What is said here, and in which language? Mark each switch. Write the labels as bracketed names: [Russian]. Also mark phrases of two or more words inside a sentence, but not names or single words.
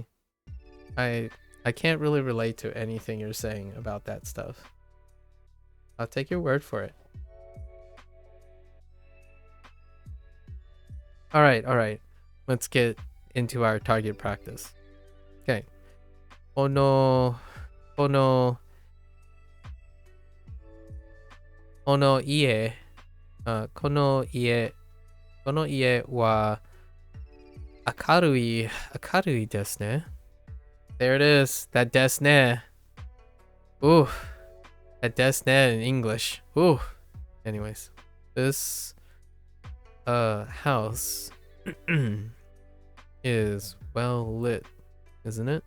[English] I can't really relate to anything you're saying about that stuff. I'll take your word for it. Alright. Let's get into our target practice. Okay. [Japanese] おの家. この家は明るいですね. [English] There it is. That [Japanese] ですね. [English] Ooh. That [Japanese] ですね [English] in English. Ooh. Anyways. This house is well lit, isn't it?